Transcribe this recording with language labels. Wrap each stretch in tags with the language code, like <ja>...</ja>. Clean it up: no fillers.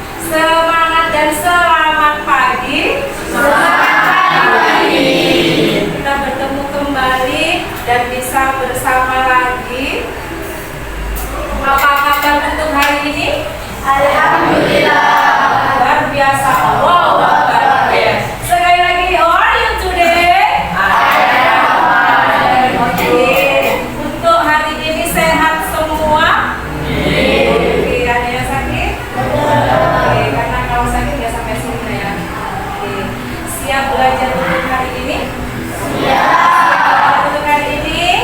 <id>Semangat dan selamat pagi. Selamat pagi. Kita bertemu kembali dan bisa bersama lagi. Apa kabar untuk hari ini? Alhamdulillah. Luar biasa. Allahu Akbar. Sekali lagi,</id> <en>how are you today?</en> <id>Oke. Untuk hari ini sehat semua? Oke, ada yang sakit? Oke, karena kalau sakit nggak sampai sini ya. Oke. Siap belajar untuk hari ini? Siap. Untuk hari ini?</id>